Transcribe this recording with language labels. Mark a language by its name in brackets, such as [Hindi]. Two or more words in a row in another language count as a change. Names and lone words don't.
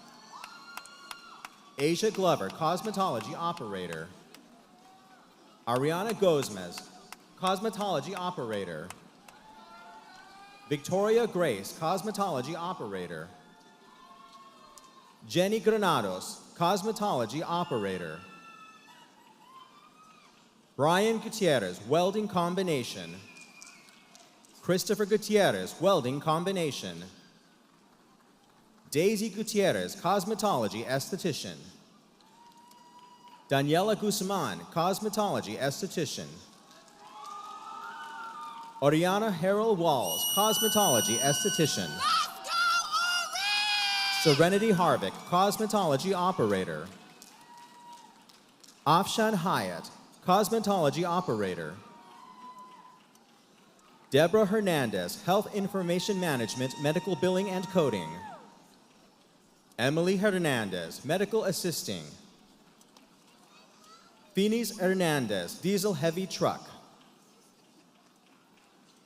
[English] Asia Glover, Cosmetology Operator. Ariana Gozmez, Cosmetology Operator. Victoria Grace, Cosmetology Operator. Jenny Granados, Cosmetology Operator. Brian Gutierrez, Welding Combination. Christopher Gutierrez, Welding Combination. Daisy Gutierrez, Cosmetology Esthetician. Daniela Guzman, Cosmetology Esthetician. Oriana Harold Walls, Cosmetology Esthetician. Serenity Harvick, Cosmetology Operator. Afshan Hyatt, Cosmetology Operator. Deborah Hernandez, Health Information Management, Medical Billing and Coding. Emily Hernandez, Medical Assisting. Finis Hernandez, Diesel Heavy Truck.